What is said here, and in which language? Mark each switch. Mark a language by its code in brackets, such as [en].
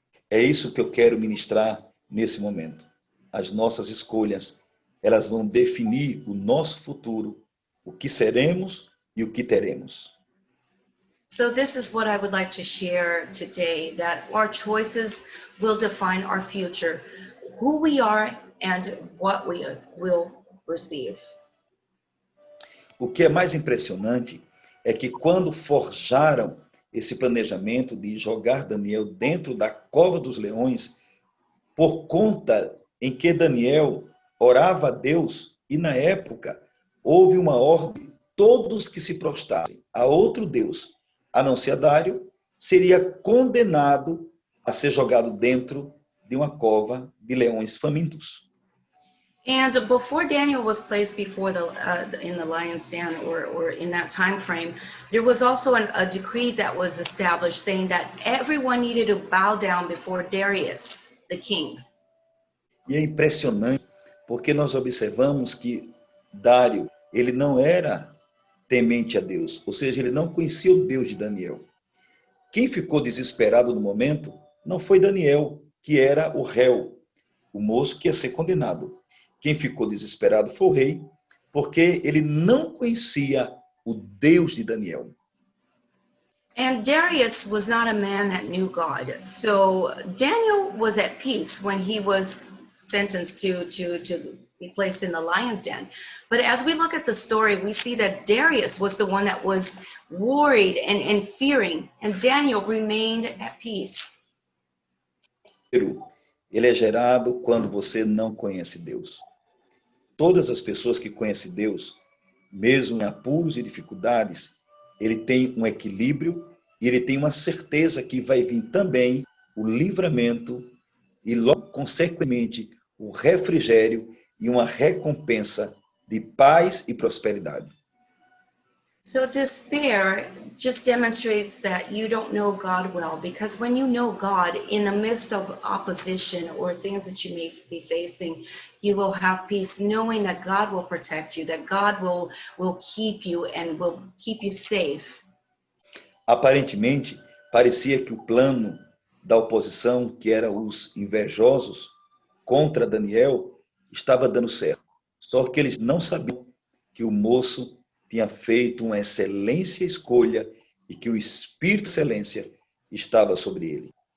[pt] É isso que eu quero ministrar nesse momento. As nossas escolhas, elas vão definir o nosso futuro, o que seremos e o que teremos. [en] So this is what I would like to share today, that our choices will define our future, who we are and what we will receive. [pt] O que é mais impressionante é que quando forjaram esse planejamento de jogar Daniel dentro da cova dos leões, por conta em que Daniel orava a Deus, e na época houve uma ordem, todos que se prostrassem a outro Deus, a não ser a Dário, seria condenado a ser jogado dentro de uma cova de leões famintos. [en] And before Daniel was placed before in the lion's den or in that time frame, there was also a decree that was established saying that everyone needed to bow down before Darius, the king. [pt] E é impressionante, porque nós observamos que Dário, ele não era temente a Deus, ou seja, ele não conhecia o Deus de Daniel. Quem ficou desesperado no momento não foi Daniel, que era o réu, o moço que ia ser condenado. Quem ficou desesperado foi o rei, porque ele não conhecia o Deus de Daniel. [en] And Darius was not a man that knew God. So Daniel was at peace when he was sentenced to be placed in the lion's den. But as we look at the story, we see that Darius was the one that was worried and fearing, and Daniel remained at peace. [pt] Ele é gerado quando você não conhece Deus. Todas as pessoas que conhecem Deus, mesmo em apuros e dificuldades, ele tem um equilíbrio e ele tem uma certeza que vai vir também o livramento e, logo, consequentemente, o refrigério e uma recompensa de paz e prosperidade. [en] So despair just demonstrates that you don't know God well, because when you know God in the midst of opposition or things that you may be facing, you will have peace knowing that God will protect you, that God will keep you and will keep you safe. [pt] Aparentemente, parecia que o plano da oposição, que eram os invejosos contra Daniel, estava dando certo. Só que eles não sabiam que o moço tinha feito uma excelente escolha e que o Espírito de excelência estava sobre ele.